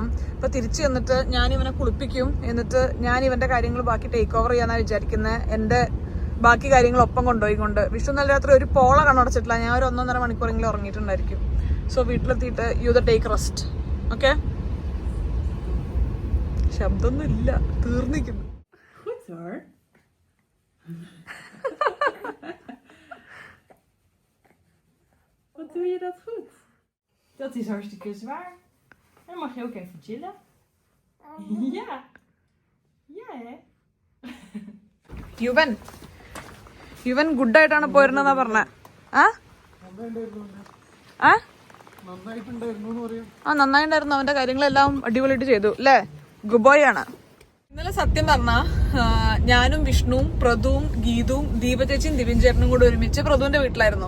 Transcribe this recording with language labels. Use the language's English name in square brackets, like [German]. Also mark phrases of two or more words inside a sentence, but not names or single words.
[Malayalam] ഇപ്പൊ തിരിച്ചു ചെന്നിട്ട് ഞാൻ ഇവനെ കുളിപ്പിക്കും, എന്നിട്ട് ഞാൻ ഇവന്റെ കാര്യങ്ങൾ ബാക്കി [English] take over [Malayalam] ചെയ്യാനാണ് വിചാരിക്കുന്നത്. എന്റെ ബാക്കി കാര്യങ്ങൾ ഒപ്പം കൊണ്ടുപോയിക്കൊണ്ട്. വിഷ്ണു നല്ല രാത്രി ഒരു പോള കണ്ണടച്ചിട്ടില്ല. ഞാൻ ഒരു 1.5 മണിക്കൂറെങ്കിലും ഉറങ്ങിയിട്ടുണ്ടായിരിക്കും. സോ വീട്ടിലെത്തിയിട്ട് [English] you the take rest. [Malayalam] ഓക്കെ, ശബ്ദമൊന്നും ഇല്ല, തീർന്നിരിക്കുന്നു. [Dutch] Wat doe je dat goed? Dat is hartstikke zwaar. Dan mag je ook even chillen. Ja. Ja, hè? [Malayalam] യുവൻ ഗുഡായിട്ടാണ് പോയിരുന്നെന്നാ പറഞ്ഞ. നന്നായിട്ടുണ്ടായിരുന്നു. അവന്റെ കാര്യങ്ങളെല്ലാം അടിപൊളിയായിട്ട് ചെയ്തു അല്ലേ? [English] good boy [Malayalam] ആണ്. ഇന്നലെ സത്യം പറഞ്ഞ ഞാനും വിഷ്ണുവും പ്രതുവും ഗീതുവും ദീപചേച്ചിയും ദിവിൻ ചേട്ടനും കൂടെ ഒരുമിച്ച് പ്രതുവിന്റെ വീട്ടിലായിരുന്നു.